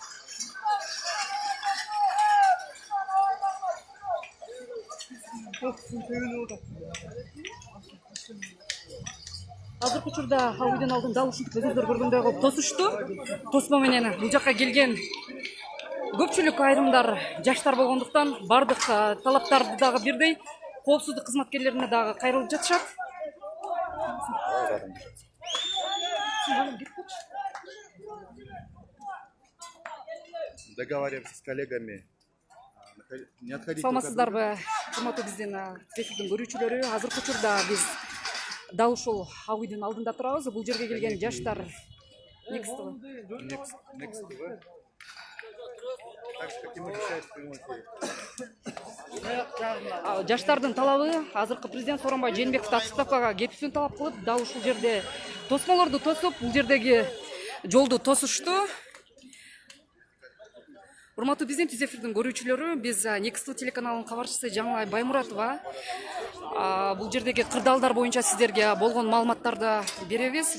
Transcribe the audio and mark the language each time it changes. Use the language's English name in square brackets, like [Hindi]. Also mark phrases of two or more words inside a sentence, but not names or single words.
[Kyrgyz] Азыркы учурда Ак үйдүн алдын дал ушинтип өзүңүздөр көргөндөй кылып тосушту. Тосмо менен бул жака келген көпчүлүк айрымдар жаштар болгондуктан бардык талаптарды дагы бирдей, коопсуздук кызматкерлерине дагы кайрылып жатышат. [Russian] Договариваемся с коллегами. [Kyrgyz] Саламатсыздарбы, урматтуу биздин эфирдин көрүүчүлөрү. Азыркы учурда биз дал ушул Ак үйдүн алдында турабыз. Бул жерге келген жаштар Next TV. [Russian] Так же, как и мы решаем в прямом эфире. [Kyrgyz] Жаштардын талабы азыркы президент Сооронбай Жээнбеков отставкага кетүүсүн талап кылып, дал ушул жерде тосмолорду тосуп, бул жердеги жолду тосушту. Урматтуу биздин түз эфирдин көрүүчүлөрү, биз Next телеканалынын кабарчысы Жаңылай Баймуратова бул жердеги кырдаалдар боюнча сиздерге болгон маалыматтарды беребиз.